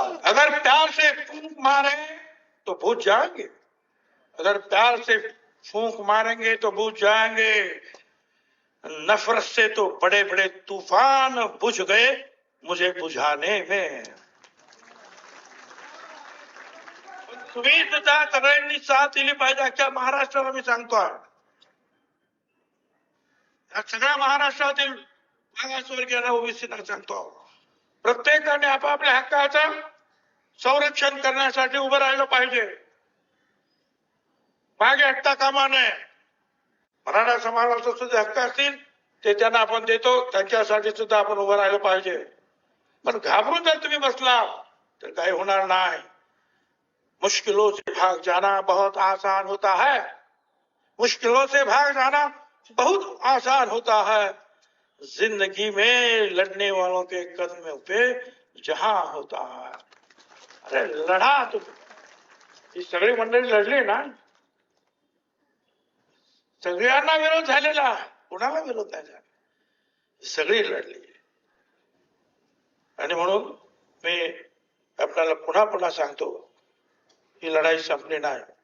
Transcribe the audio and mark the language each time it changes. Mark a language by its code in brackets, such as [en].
[hi] अगर प्यार से फूंक मारे तो बुझ जाएंगे. अगर प्यार से फूंक मारेंगे तो बुझ जाएंगे. नफरत से तो बड़े बड़े तूफान बुझ गए मुझे बुझाने में. [mr] तुम्ही सुद्धा सगळ्यांनी साथ दिली पाहिजे. अख्ख्या महाराष्ट्राला मी सांगतो, सगळ्या महाराष्ट्रातील मागासवर्गीयांना, ओबीसींना सांगतो, प्रत्येकाने आपापल्या हक्काचं संरक्षण करण्यासाठी उभं राहिलं पाहिजे. मागे हटता कामा नये. मराठा समाजाचे सुद्धा हक्क असतील ते त्यांना आपण देतो, त्यांच्यासाठी सुद्धा आपण उभं राहिलं पाहिजे. पण घाबरून जर तुम्ही बसला तर काही होणार नाही. [hi] मुश्किलों से भाग जाना बहुत आसान होता है. मुश्किलों से भाग जाना बहुत आसान होता है. जिंदगी में लड़ने वालों के कदम पे जहां होता है. [mr] अरे लढा तुम्ही. ही सगळी मंडळी लढली ना, सगळ्यांना विरोध झालेला, कुणाला विरोध नाही झाला, सगळी लढली. आणि म्हणून मी आपल्याला पुन्हा पुन्हा सांगतो, ही लढाई संपली नाही.